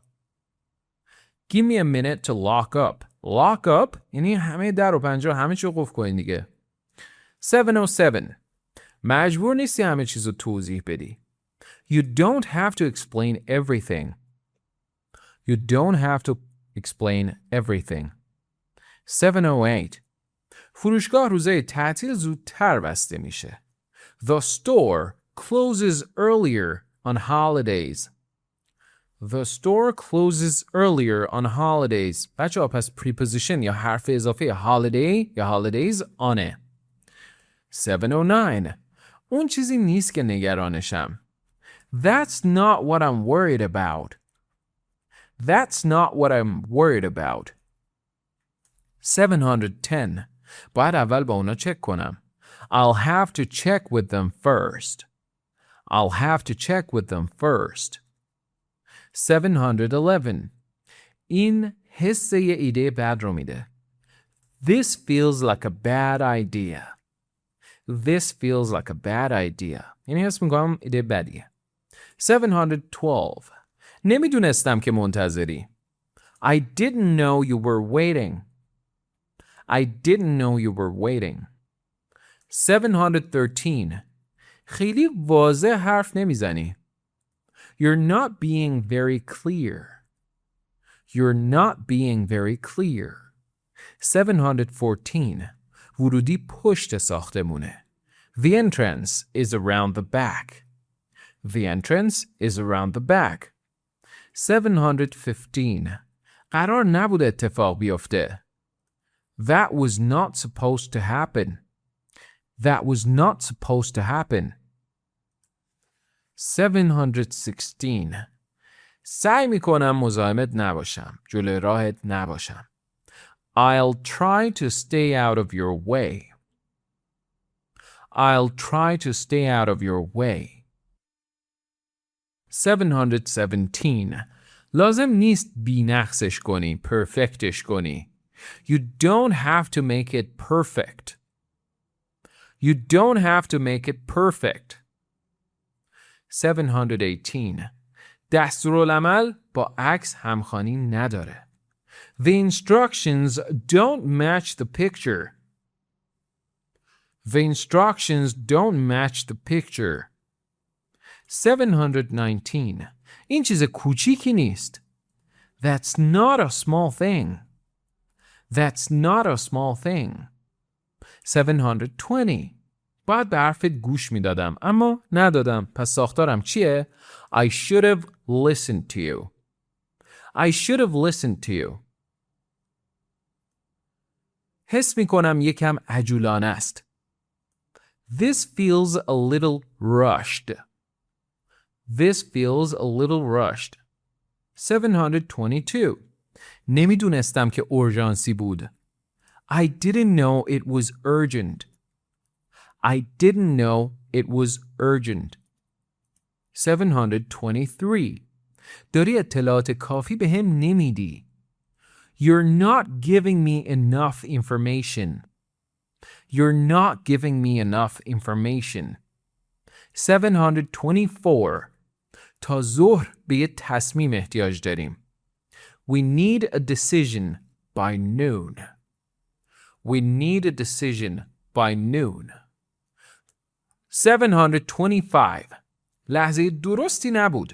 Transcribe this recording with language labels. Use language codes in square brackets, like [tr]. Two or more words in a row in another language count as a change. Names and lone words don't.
[en] Give me a minute to lock up. Lock up [fa] یعنی همه در و پنجره همه چی رو قفل کنین دیگه. 707. مجبور نیستی همه چیز رو توضیح بدی. [en] You don't have to explain everything. You don't have to explain everything. 708. [fa] فروشگاه روزهای تعطیل زودتر بسته میشه. [en] The store closes earlier on holidays. The store closes earlier on holidays. [fa] بچه ها پس preposition یا حرف اضافه holiday یا holidays آنه. 709. اون چیزی نیست که نگرانشم. [en] That's not what I'm worried about. That's not what I'm worried about. 710. [fa] باید اول با اونا چک کنم. [en] I'll have to check with them first. I'll have to check with them first. 711. [fa] این حس یه ایده بد رو میده. [en] This feels like a bad idea. This feels like a bad idea. [fa] یعنی حس میکنم ایده بدیه. 712. نمیدونستم که منتظری. [en] I didn't know you were waiting. I didn't know you were waiting. 713. [fa] خیلی واضح حرف نمیزنی. [en] You're not being very clear. You're not being very clear. 714. [fa] ورودی پشت ساختمونه. [en] The entrance is around the back. The entrance is around the back. 715. [fa] قرار نبود اتفاق بیفته. [en] That was not supposed to happen. That was not supposed to happen. 716. [fa] سعی میکنم مزاحمت نباشم. جلوی راهت نباشم. [en] I'll try to stay out of your way. I'll try to stay out of your way. 717. [fa] لازم نیست بی‌نقصش کنی، پرفکتش کنی. [en] You don't have to make it perfect. You don't have to make it perfect. 718. [fa] دستورالعمل با عکس همخوانی نداره. [en] The instructions don't match the picture. The instructions don't match the picture. 719. [fa] این چیز کوچیکی نیست. [en] That's not a small thing. That's not a small thing. 720. [fa] باید به حرفت گوش میدادم اما ندادم. پس ساختارم چیه؟ [en] I should have listened to you. I should have listened to you. [fa] حس میکنم یکم عجولانه است. [en] This feels a little rushed. This feels a little rushed. 722. [fa] نمیدونستم که اورژانسی بود. [en] I didn't know it was urgent. I didn't know it was urgent. [fa] 723 داری اطلاعات کافی به هم نمیدی. [en] You're not giving me enough information. You're not giving me enough information. [fa] 724 تا ظهر به یه تصمیم احتیاج داریم. [en] We need a decision by noon. We need a decision by noon. [fa] 725 لحظه درستی نبود.